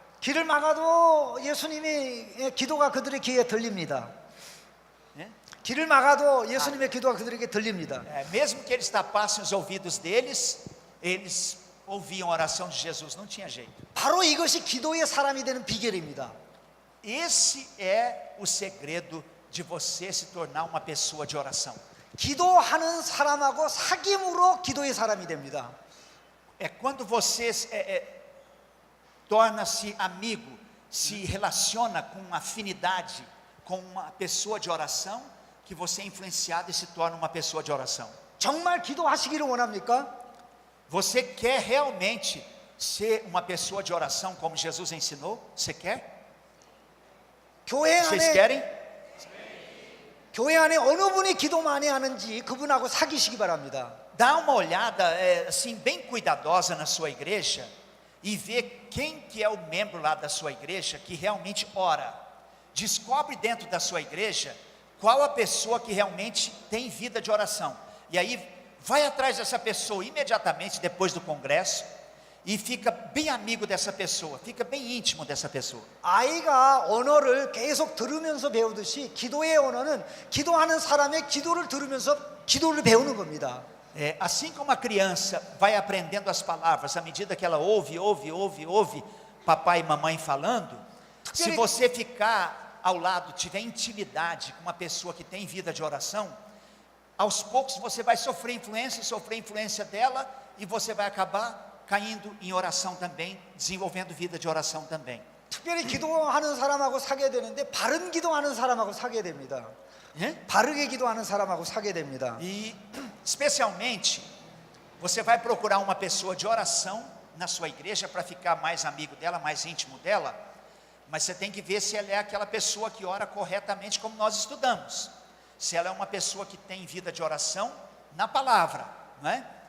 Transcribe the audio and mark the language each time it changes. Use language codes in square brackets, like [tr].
[ko] 길을 막아도 예수님의 기도가 그들의 귀에 들립니다. [pt] Né? [ko] 길을 막아도 예수님의 기도가 그들에게 들립니다. [pt] Mesmo que eles tapassem os ouvidos deles, eles ouviam a oração de Jesus, não tinha jeito. [ko] 바로 이것이 기도의 사람이 되는 비결입니다. [pt] Esse é o segredo de você se tornar uma pessoa de oração. [ko] 기도하는 사람하고 사귐으로 기도의 사람이 됩니다. [pt] É quando você torna-se amigo, se relaciona com afinidade com uma pessoa de oração, que você é influenciado e se torna uma pessoa de oração. [ko] 정말 기도하시기를 원합니까? [pt] Você quer realmente ser uma pessoa de oração como Jesus ensinou? Você quer? [ko] 교회 [pt] Vocês [ko] 안에 [pt] querem? [ko] 교회 안에 어느 분이 기도 많이 하는지 그분하고 사귀시기 바랍니다. [pt] Dá uma olhada assim bem cuidadosa na sua igreja e vê quem que é o membro lá da sua igreja que realmente ora. Descobre dentro da sua igreja qual a pessoa que realmente tem vida de oração. E aí vai atrás dessa pessoa imediatamente depois do congresso e fica bem amigo dessa pessoa, fica bem íntimo dessa pessoa. [ko] 아이가 언어를 계속 들으면서 배우듯이 기도의 언어는 기도하는 사람의 기도를 들으면서 기도를 배우는 겁니다. [pt] Assim como a criança vai aprendendo as palavras à medida que ela ouve papai e mamãe falando, se você ficar ao lado, tiver intimidade com uma pessoa que tem vida de oração, aos poucos você vai sofrer influência dela e você vai acabar caindo em oração também, desenvolvendo vida de oração também. [ko] 특별히 기도하는 사람하고 사귀어야 되는데 바른 기도하는 사람하고 사귀어야 됩니다. 바르게 기도하는 사람하고 사귀어야 됩니다. [pt] E especialmente você vai procurar uma pessoa de oração na sua igreja para ficar mais amigo dela, mais íntimo dela, mas você tem que ver se ela é aquela pessoa que ora corretamente como nós estudamos. Se ela é uma pessoa que tem vida de oração na palavra, não é?